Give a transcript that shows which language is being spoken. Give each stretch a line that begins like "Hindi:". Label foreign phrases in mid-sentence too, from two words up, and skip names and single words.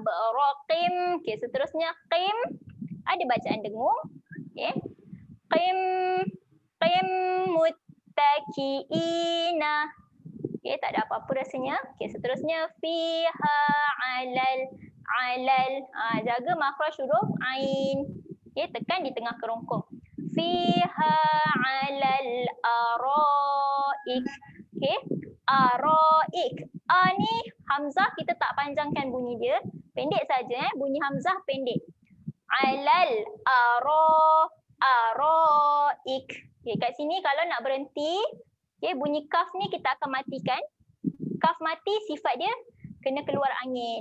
Malay: Raqim. Okay, seterusnya qim. Ada bacaan dengung. Okay.
Arabic: قيم متكئين.
Malay: Okay, tak ada apa-apa rasanya. Okay, seterusnya
Arabic: فيها على.
Malay: Jaga makhraj huruf ain. Okay, tekan di tengah kerongkong.
Arabic: فيها على الأرائك.
Malay: Okay, araik. Ni hamzah kita tak panjangkan bunyi dia. Pendek saja bunyi hamzah pendek.
Arabic: على الأرائك.
Malay: Okay, kat sini kalau nak berhenti, okay, bunyi kaf ni kita akan matikan. Kaf mati sifat dia kena keluar angin.